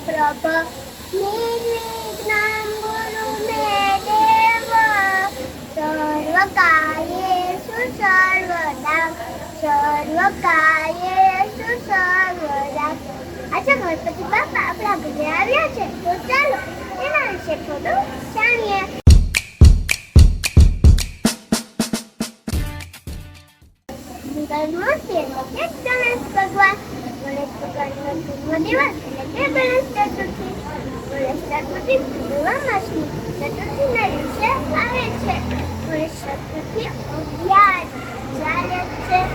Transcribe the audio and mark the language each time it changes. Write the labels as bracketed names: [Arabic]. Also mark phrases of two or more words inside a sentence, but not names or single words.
[Sanskrit] निर्विघ्नं कुरु मे देव सर्वकार्येषु सर्वदा [Gujarati] અચ્છા ગણપતિ બાપા આપણા ઘરે આવ્યા છે તો ચાલો એના વિશે થોડું જાણીએ ગણેશ ભગવાન ગણેશ ભગવાનનો જન્મદિવસ એટલે કે ગણેશ ચતુર્થી ગણેશ ચતુર્થી પૂર્ણિમા માસની ચતુર્થીના દિવસે આવે છે ગણેશ ચતુર્થી 11 ચાલે છે